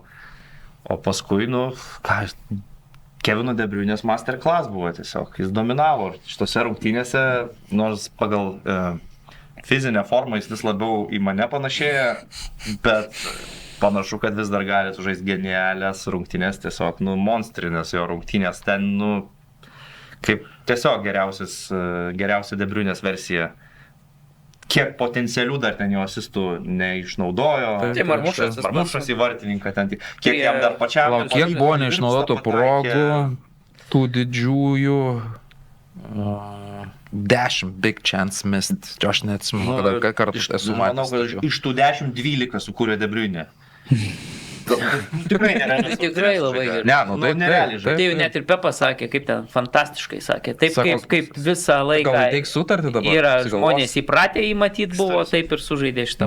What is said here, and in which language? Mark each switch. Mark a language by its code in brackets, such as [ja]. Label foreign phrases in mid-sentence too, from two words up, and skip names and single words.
[lt] O paskui, Kevino De Bruyne's masterclass buvo tiesiog, jis dominavo šitose rungtynėse, nors pagal fizinę formą jis vis labiau į mane panašėja, bet panašu, kad vis dar gali sužaisti genialias rungtynės, tiesiog, monstrinės jo rungtynės, ten, kaip tiesiog geriausia De Bruyne's versija. Kiek potencialių dar ten jo asistų neišnaudojo. Tai Marmušas į vartininką ten. Kiek jam dar pačiam. Kiek buvo neišnaudotų progų, tų didžiųjų 10 [en] big chance missed. [lt] Aš neatsimenu, kada kartą esu matęs. Manau, kad iš tų 10-12 sukūrė De Bruyne. Tikrai nerealiai. Tikrai labai gerai. Nerealiai. Tai jau net ir Pepas sakė, kaip ten fantastiškai sakė. Taip kaip visą laiką Gal teik sutartį dabar? yra žmonės įpratę jį matyti buvo, taip ir sužaidė šitą.